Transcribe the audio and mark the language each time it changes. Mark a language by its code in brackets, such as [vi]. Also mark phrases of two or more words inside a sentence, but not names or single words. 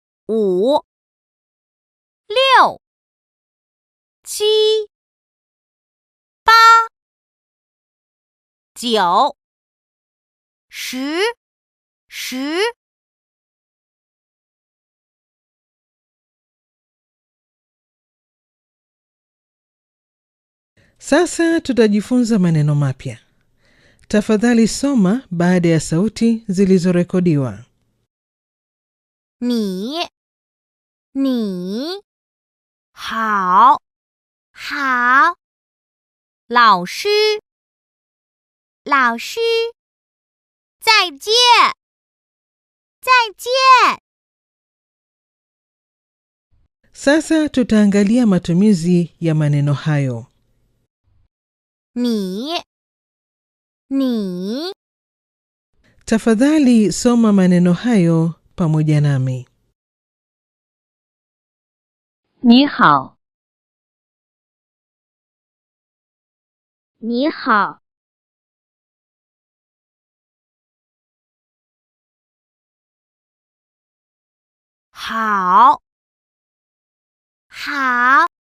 [zh] 5、6、7、8、9、10、10。 [sw] Sasa tutajifunza maneno mapya. Tafadhali soma baada ya sauti zilizorekodiwa. [zh] 你好好，老师再见再见。 [sw] Sasa tutaangalia matumizi ya maneno hayo. [zh] 你 [sw] Tafadhali soma maneno hayo pamoja nami. [zh] 你好你好，好好，